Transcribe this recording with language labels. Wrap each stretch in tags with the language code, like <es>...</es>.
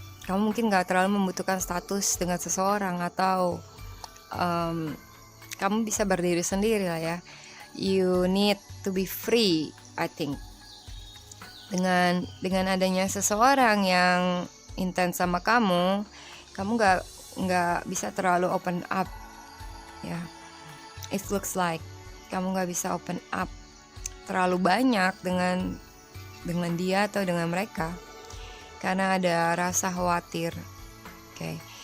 <id>Kamu mungkin nggak terlalu membutuhkan status dengan seseorang, atau kamu bisa berdiri sendiri lah ya.</id> <en>You need to be free, I think.</en> <id>Dengan adanya seseorang yang intens sama kamu nggak bisa terlalu open up ya.</id> <en>It looks like</en> <id>kamu nggak bisa open up terlalu banyak dengan dia atau dengan mereka, karena ada rasa khawatir. Oke.</id>